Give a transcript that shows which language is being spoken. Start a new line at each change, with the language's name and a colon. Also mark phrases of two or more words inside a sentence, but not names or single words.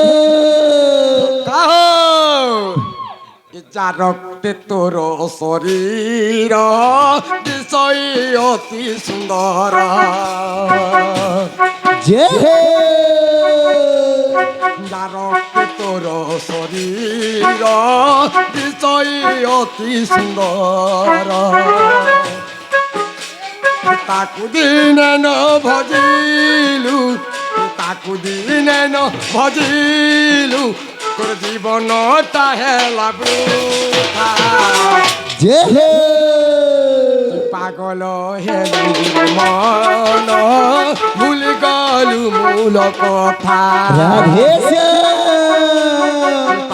Odia: କାହୋ ଯା ରକ୍ତେ ତୋର ଶରୀର ବିଷୟ ଅତି ସୁନ୍ଦର
Hindi: जय हो
Odia: ଯା ରକ୍ତେ ତୋର ଶରୀର ବିଷୟ ଅତି ସୁନ୍ଦର ତାକୁ ଦିନେ ନ ଭଜିଲୁ ତାକୁ ଦିନେ ନ ଭଜିଲୁ ତୋର ଜୀବନଟା ହେଲା ବୃଥା
Hindi: जय हो
Odia: ପାଗଳ ହେଲୁ ମନ ଭୁଲି ଗଲୁ ମୂଳ କଥା
Hindi: राधे श्याम